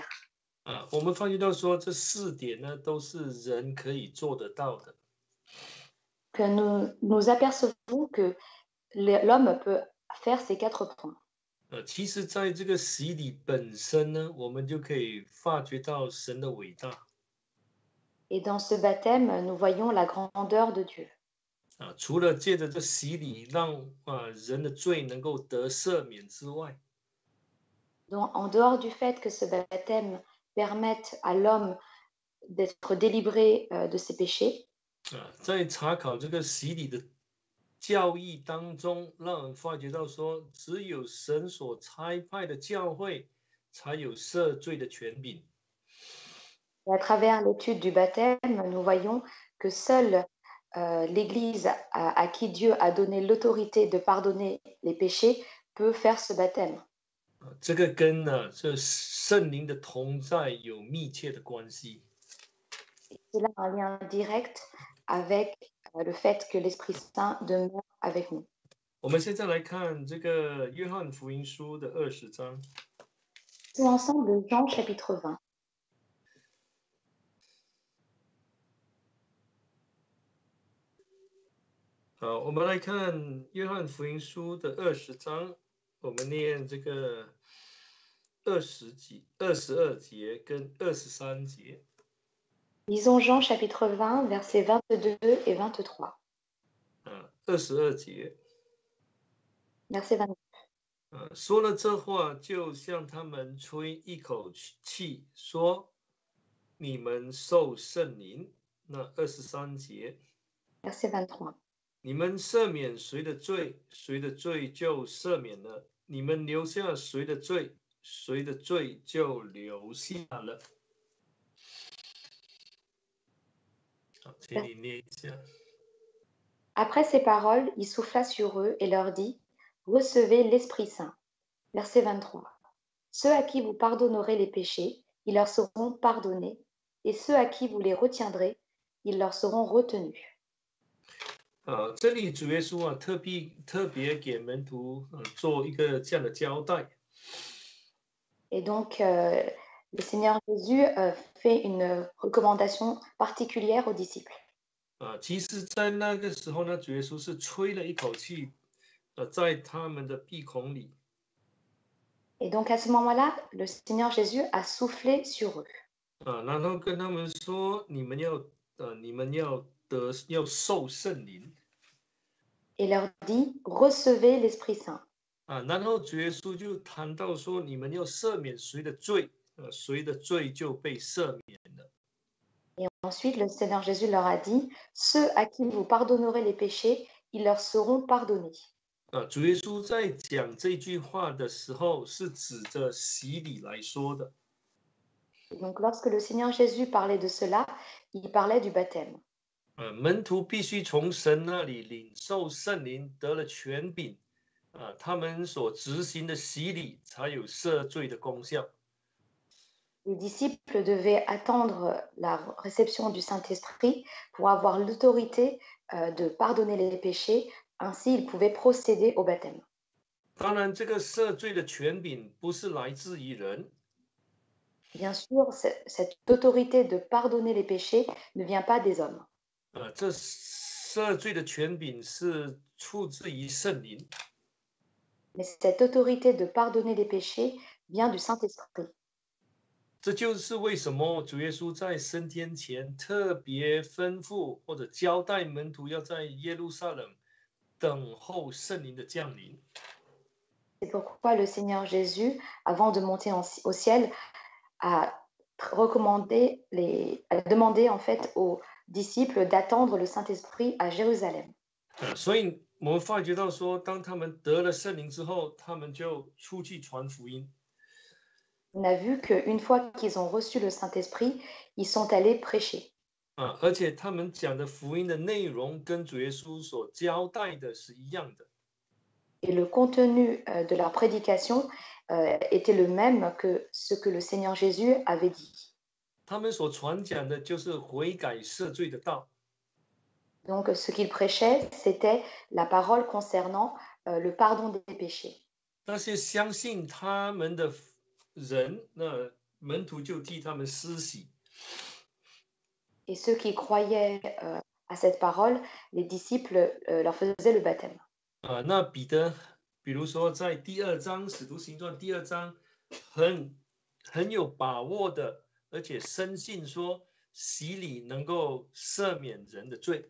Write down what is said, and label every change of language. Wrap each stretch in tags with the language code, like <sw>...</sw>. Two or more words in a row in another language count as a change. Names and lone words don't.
<zh>我们发觉到说这4点呢，都是人可以做得到的。</zh> <fr>Que nous apercevons que l'homme peut faire ces 4 points.</fr> <zh>其实在这个洗礼本身呢，我们就可以发觉到神的伟大。</zh> <fr>Et dans ce baptême, nous voyons la grandeur de Dieu.</fr> <zh>除了借着这洗礼让人的罪能够得赦免之外，</zh> <fr>Donc, en dehors du fait que ce baptême permette à l'homme d'être délivré de ses péchés,</fr> <zh>在查考这个洗礼的教义当中，让人发觉到说，只有神所差派的教会才有赦罪的权柄。</zh> <fr>et à travers l'étude du baptême, nous voyons que seule l'Église à qui Dieu a donné l'autorité de pardonner les péchés peut faire ce baptême.</fr> <zh>这个跟这圣灵的同在有密切的关系。</zh> <fr>Il a un lien direct avec le fait que l'Esprit Saint demeure avec nous.</fr> <zh>我们现在来看这个约翰福音书的20章。</zh> <fr>Tout ensemble, Jean chapitre 20.</fr> <zh>好，我们来看约翰福音书的20章，我们念这个22节跟23节。</zh> <fr>Lisons Jean chapitre 20, versets 22 et 23.</fr> <zh>22 节。</zh> <fr>Verset 22.</fr> <zh>说了这话，就向他们吹一口气，说：“你们受圣灵。” 那23节。</zh> <fr>Verset 23.</fr> <zh>你们赦免谁的罪，谁的罪就赦免了；你们留下谁的罪，谁的罪就留下了。好，请你念一下。</zh> <fr>Après ces paroles, il souffla sur eux et leur dit, recevez l'Esprit Saint. Verset 23. Ceux à qui vous pardonnerez les péchés, ils leur seront pardonnés, et ceux à qui vous les retiendrez, ils leur seront retenus.</fr> <zh>这里主耶稣特别给门徒做一个这样的交代。</zh> <fr>Et donc, le Seigneur Jésus fait une recommandation particulière aux disciples.</fr> <zh>其实，在那个时候呢，主耶稣是吹了一口气，在他们的鼻孔里。</zh> <fr>Et donc, à ce moment-là, le Seigneur Jésus a soufflé sur eux.</fr> <zh>然后跟他们说，你们要受圣灵。</zh> <fr>Et leur dit, recevez l'Esprit Saint.</fr> <zh>然后主耶稣就谈到说，你们要赦免谁的罪，谁的罪就被赦免了。</zh> <fr>Et ensuite, le Seigneur Jésus leur a dit, ceux à qui vous pardonnerez les péchés, ils leur seront pardonnés.</fr> <zh>主耶稣在讲这句话的时候，是指着洗礼来说的。</zh> <fr>Et donc, lorsque le Seigneur Jésus parlait de cela, il parlait du baptême.</fr> <zh>门徒必须从神那里领受圣灵，得了权柄，他们所执行的洗礼才有赦罪的功效。</zh> <fr>Les disciples devaient attendre la réception du Saint-Esprit pour avoir l'autorité de pardonner les péchés, ainsi ils pouvaient procéder au baptême.</fr> <zh>当然，这个赦罪的权柄不是来自于人，</zh> <fr>Bien sûr, cette autorité de pardonner les péchés ne vient pas des hommes,</fr> <zh>这赦罪的权柄是出自于圣灵。</zh> <fr>mais cette autorité de pardonner les péchés vient du Saint-Esprit.</fr> <zh>这就是为什么主耶稣在升天前特别吩咐或者交代门徒要在耶路撒冷等候圣灵的降临。</zh> <fr>C'est pourquoi le Seigneur Jésus, avant de monter au ciel, a demandé en fait aux disciples d'attendre le Saint-Esprit à Jérusalem.</fr> <zh>所以我们发觉到说，当他们得了圣灵之后，他们就出去传福音。</zh> <fr>On a vu qu'une fois qu'ils ont reçu le Saint-Esprit, ils sont allés prêcher.</fr> <zh>而且他们讲的福音的内容跟主耶稣所交代的是一样的。</zh> <fr>Et le contenu de leur prédication était le même que ce que le Seigneur Jésus avait dit.</fr> <zh>他们所传讲的就是悔改赦罪的道。</zh> <fr>Donc, ce qu'ils prêchaient, c'était la parole concernant le pardon des péchés.</fr> <zh>那些相信他们的人，那门徒就替他们施洗。</zh> <fr>Et ceux qui croyaient à cette parole, les disciples leur faisaient le baptême.</fr> <zh>那彼得，比如说在第2章《使徒行传》第2章，很有把握的，而且深信说洗礼能够赦免人的罪。</zh>